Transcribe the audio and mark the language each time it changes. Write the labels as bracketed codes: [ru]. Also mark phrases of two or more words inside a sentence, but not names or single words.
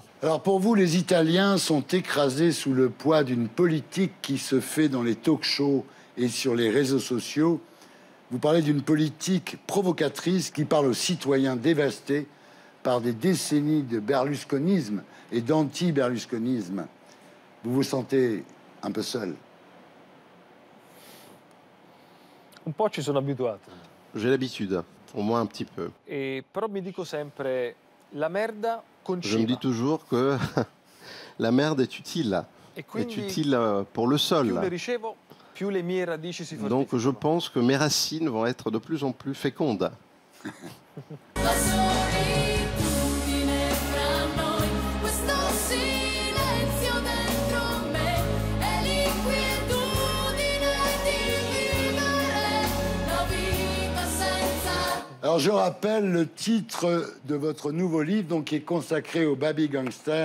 [fr] Alors pour vous, les Italiens sont écrasés sous le poids d'une politique qui se fait dans les talk-shows et sur les réseaux sociaux. Vous parlez d'une politique provocatrice qui parle aux citoyens dévastés par des décennies de berlusconisme et d'anti-berlusconisme. Vous vous sentez un peu seul? [it] Un po' ci sono abituato. [fr] J'ai l'habitude, au moins un petit peu. [it] Però mi dico sempre, la merda conciva. [fr] Je me dis toujours que la merde est utile. Est utile pour le sol. Donc je pense que mes racines vont être de plus en plus fécondes. Alors je rappelle le titre de votre nouveau livre, donc, qui est consacré au [en] baby gangster.